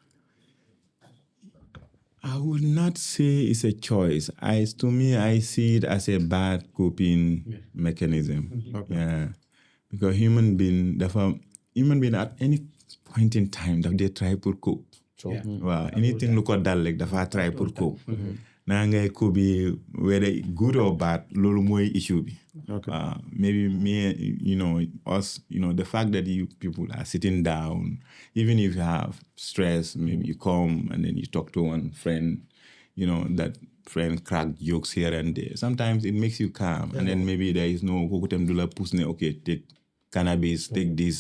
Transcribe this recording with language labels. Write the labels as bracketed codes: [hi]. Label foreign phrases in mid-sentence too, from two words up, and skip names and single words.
[en] I would not say it's a choice. To me, I see it as a bad coping mechanism. Yeah, because human being at any point in time that they try to cope. Wow, anything [wo] lu ko dal rek dafa try pour cope. Naa ngay [en] cope whether good or bad, [wo] loolu mooy issue bi. [en] Maybe me, us, the fact that you people are sitting down, even if you have stress, maybe you come and then you talk to one friend, that friend crack jokes here and there. Sometimes it makes you calm, and then maybe there is no [wo] kukutem dula pusne, [en] okay, take cannabis, take this.